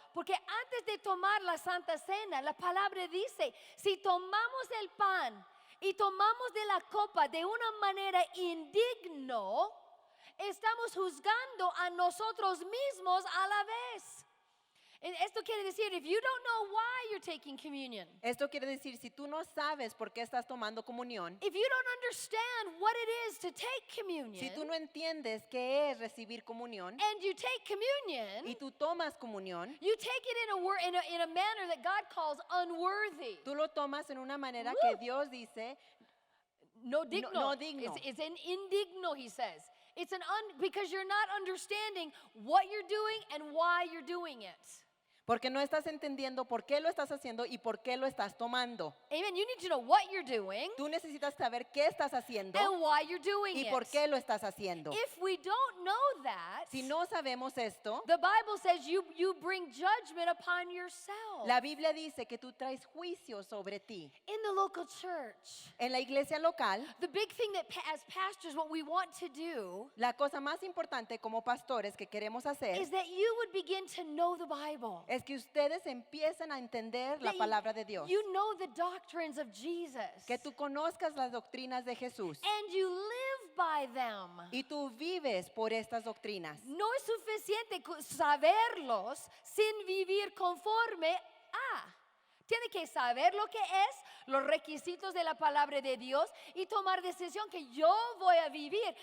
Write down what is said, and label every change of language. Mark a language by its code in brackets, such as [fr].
[es] Porque antes de tomar la Santa Cena, la palabra dice, si tomamos el pan y tomamos de la copa de una manera indigno, estamos juzgando a nosotros mismos a la vez. Esto quiere decir, [en] if you don't know why you're taking communion, [es] Esto quiere decir, si tú no sabes por qué estás tomando comunión, [en] if you don't understand what it is to take communion, [es] si tú no entiendes qué es recibir comunión [en] and you take communion, [es] y tú tomas comunión, [en] you take it in a manner that God calls unworthy. [es] tú lo tomas en una manera Woo! que Dios dice No digno. no digno. [en] It's an indigno, he says. It's because you're not understanding what you're doing and why you're doing it. [es] porque no estás entendiendo por qué lo estás haciendo y por qué lo estás tomando. [en] Amen. You need to know what you're doing [es] Tú necesitas saber qué estás haciendo [en] and why you're doing [es] y [en] it. [es] por qué lo estás haciendo. [en] If we don't know that, [es] Si no sabemos esto, [en] the Bible says you bring judgment upon yourself. [es] la Biblia dice que tú traes juicio sobre ti. [en] In the local church, [es] En la iglesia local, [en] the big thing that as pastors, what we want to do [es] la cosa más importante como pastores que queremos hacer [en] is that you would begin to know the Bible. [es] es que ustedes empiecen a entender la [en] That [es] palabra de Dios. [en] you know the doctrines of Jesus. [es] Que tú conozcas las doctrinas de Jesús [en] And you live by them. [es] y tú vives por estas doctrinas. No es suficiente saberlos sin vivir conforme a. Tiene que saber lo que es, los requisitos de la palabra de Dios y tomar decisión que yo voy a vivir.